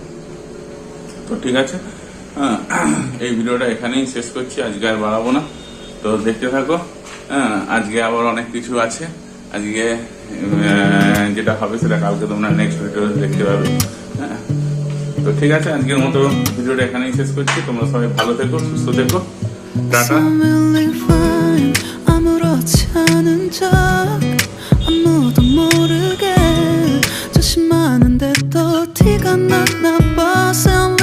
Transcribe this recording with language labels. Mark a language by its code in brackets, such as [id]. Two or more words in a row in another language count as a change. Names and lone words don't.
[bn] তো ঠিক আছে, এই ভিডিওটা এখানেই শেষ করছি, আজকে আর বাড়াবো না, তো দেখতে থাকো, আজকে আবার অনেক কিছু আছে, আজকে যেটা হবে সেটা কালকে তোমরা [en] next video [bn] দেখতে পাবে, তো ঠিক আছে আজকের মতো ভিডিওটা এখানেই শেষ করছি, তোমরা সবাই ভালো থেকো, সুস্থ থেকো, টাটা। [ko] 아무렇지 않은 척 아무도 모르게 조심하는데 또 티가 나나 봐.